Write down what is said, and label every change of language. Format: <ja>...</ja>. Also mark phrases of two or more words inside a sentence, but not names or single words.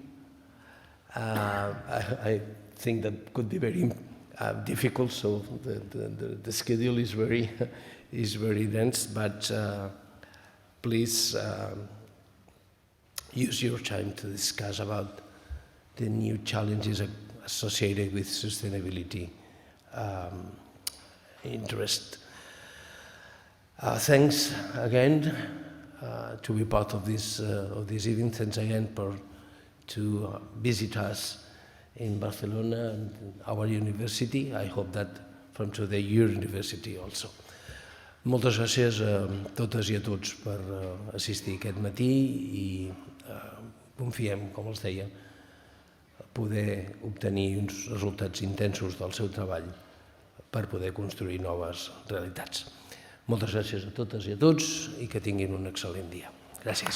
<en>I think that could be very difficult, so the schedule is very dense, but please use your time to discuss about the new challenges associated with sustainability interest. Thanks again to be part of this event. Thanks again to visit us in Barcelona and our university. I hope that from today your university also.</en> <ca>Moltes gràcies a totes i a tots per assistir aquest matí i confiem, com els deia, poder obtenir uns resultats intensos del seu treball per poder construir noves realitats. Moltes gràcies a totes i a tots i que tinguin un excel·lent dia.</ca>